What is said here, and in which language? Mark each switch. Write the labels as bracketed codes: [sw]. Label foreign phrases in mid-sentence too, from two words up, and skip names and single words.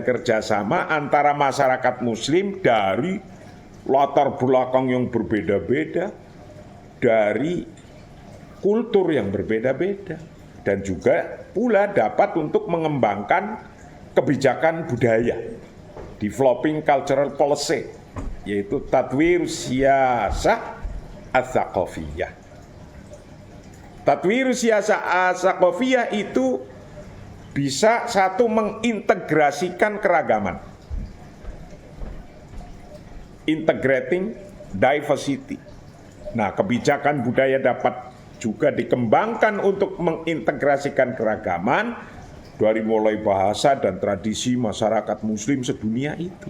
[id] kerjasama antara masyarakat muslim dari latar belakang yang berbeda-beda, dari kultur yang berbeda-beda, dan juga pula dapat untuk mengembangkan kebijakan budaya, [en] developing cultural policy, [id] yaitu [ar] تطوير السياسة الثقافية. تطوير السياسة الثقافية [id] itu bisa satu mengintegrasikan keragaman, [en] integrating diversity. [id] Nah, kebijakan budaya dapat juga dikembangkan untuk mengintegrasikan keragaman dari mulai bahasa dan tradisi masyarakat muslim sedunia itu.